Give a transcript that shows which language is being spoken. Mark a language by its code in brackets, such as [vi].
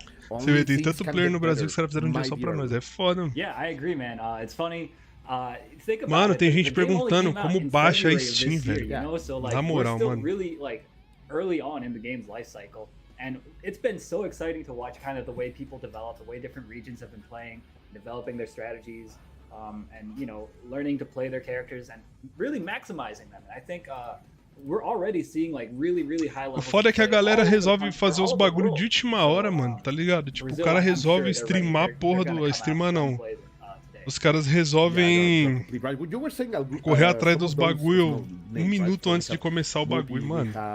[pt] Você vê, tem tanto player no Brasil que os caras fizeram um dia só pra nós. É foda, mano. [en] Yeah, I agree, man. It's funny. [pt] Mano, tem gente perguntando como baixa a Steam, velho. Na moral, mano. [en] Early on in the game's life cycle, and it's been so exciting to watch kind of the way people develop, the way different regions have been playing, developing their strategies, and you know, learning to play their characters and really maximizing them. And I think we're already seeing like really high level. [pt] O foda é que a galera resolve fazer os bagulho de última hora, mano, tá ligado? Tipo, o cara resolve streamar a porra do... Streamar não. Os caras resolvem correr atrás dos bagulho um minuto antes de começar o bagulho, mano.